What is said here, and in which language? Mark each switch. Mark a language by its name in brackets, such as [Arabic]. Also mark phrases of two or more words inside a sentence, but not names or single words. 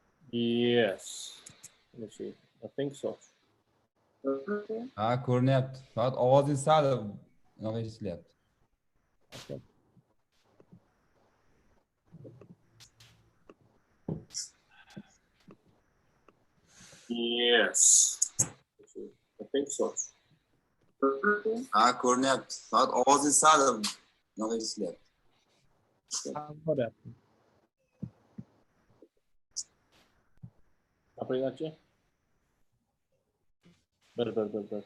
[English] Yes. Let me see. I think so. [Uzbek] Ha, ko'rinyapti. Faqat ovozingiz sal unaqa eshitilyapti. [English] Yes. I think so. [Uzbek] Ha, ko'rinyapti. Faqat ovozingiz sal unaqa eshitilyapti. Appagachi? [English] Better.